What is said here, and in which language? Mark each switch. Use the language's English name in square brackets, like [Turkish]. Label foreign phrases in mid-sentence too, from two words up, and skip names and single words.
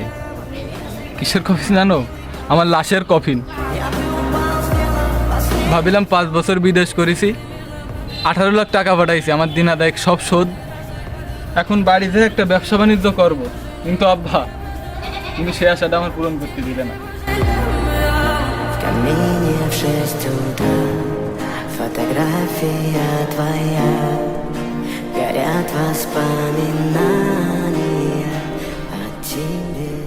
[Bangla] কিসের কফিন জানো? আমার লাশের কফিন। ভাবিলাম 5 বছর বিদেশ করেছি, 18 লাখ টাকা পাঠাইছি, আমার দিন আদায় সব শোধ। এখন বাড়িতে একটা ব্যবসা বাণিজ্য করবো, কিন্তু আব্বা তুমি সে আশাটা আমার পূরণ করতে দিলে না। [Russian] Камине в 6 утра фотография твоя, горят воспоминания о тебе.